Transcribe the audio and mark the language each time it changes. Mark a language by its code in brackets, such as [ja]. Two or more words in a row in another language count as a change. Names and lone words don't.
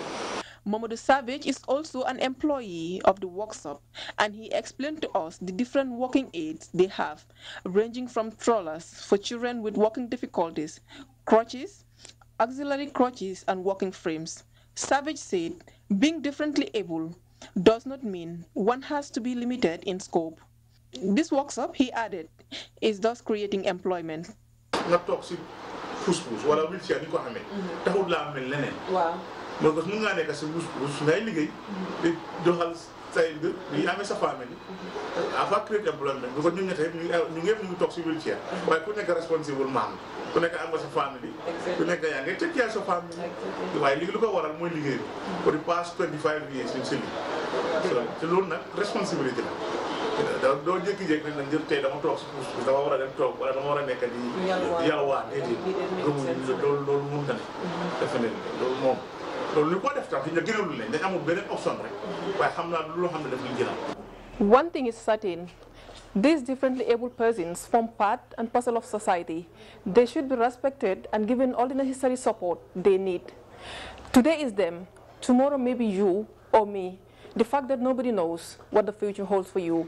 [en] Mamadou Savage is also an employee of the workshop, and he explained to us the different walking aids they have, ranging from strollers for children with walking difficulties, crutches, auxiliary crutches, and walking frames. Savage said being differently able does not mean one has to be limited in scope. This workshop, he added, is thus creating employment. [wo] Push wala wheelchair ni ko xamé taxul la mel leneen waaw mo ko mu nga nek ci push ngay liggéey di doxal say mbir di amé sa famille ava créer employment ko ñu ñëté ñu ñëpp ñu tok ci wheelchair waaye ku nekk responsible man ku nekk am nga sa famille ku nekk yaa ngay [en] take care [wo] sa famille waaye li lu ko waral mooy liggéey [en] for the past 25 years [wo] ñu ci te loolu nag responsabilité la doo jékki-jékki nag jël tey dama toog si puus dama war a dem toog wala dama war a nekk di yalwaan déedéet gëmuñu loolu mënta ne defe ne loolu moom loolu lu ko def tam fi ñu gënalul leen dañ amul beneen option rek waaye xam naa loo xam ne daf ñu gënal. [en] One thing is certain, these differently able persons form part and parcel of society. They should be respected and given all the necessary support they need. Today is them, tomorrow maybe you or me. The fact that nobody knows what the future holds for you.